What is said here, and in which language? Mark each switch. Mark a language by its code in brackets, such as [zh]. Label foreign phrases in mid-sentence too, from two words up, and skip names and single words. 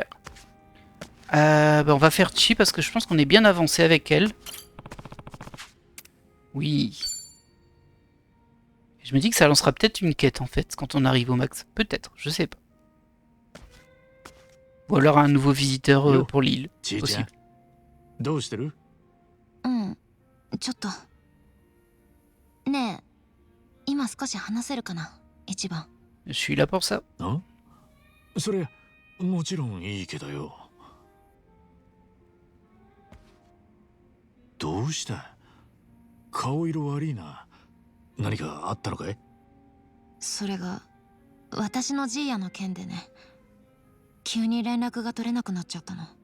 [fr] Bah on va faire Chi parce que je pense qu'on est bien avancé avec elle. Oui. Je me dis que ça lancera peut-être une quête en fait quand on arrive au max. Peut-être, je sais pas. Ou alors un nouveau visiteur pour l'île. Possible. [ja] どうしてる？ちょっとねえ今少し話せるかな一番 [fr] Je suis là pour ça. [ja] あ？それもちろんいいけどよ。どうした？顔色悪いな。何かあったのかい？それが私のジーヤの件でね急に連絡が取れなくなっちゃったの。